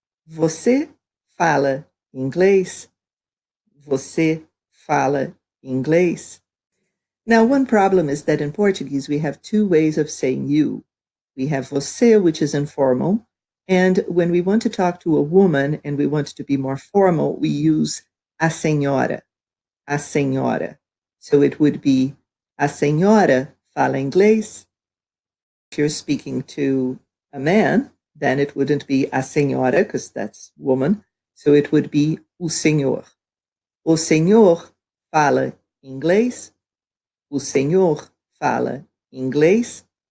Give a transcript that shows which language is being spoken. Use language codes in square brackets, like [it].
[pt] Você fala inglês? Você fala inglês? [en] Now, one problem is that in Portuguese, we have two ways of saying you. We have você, which is informal, and when we want to talk to a woman and we want to be more formal, we use a senhora. [pt] A senhora. [en] So it would be [pt] a senhora fala inglês. [en] If you're speaking to a man, then it wouldn't be a senhora, because that's woman. So it would be [pt] o senhor. O senhor fala inglês. O senhor fala inglês.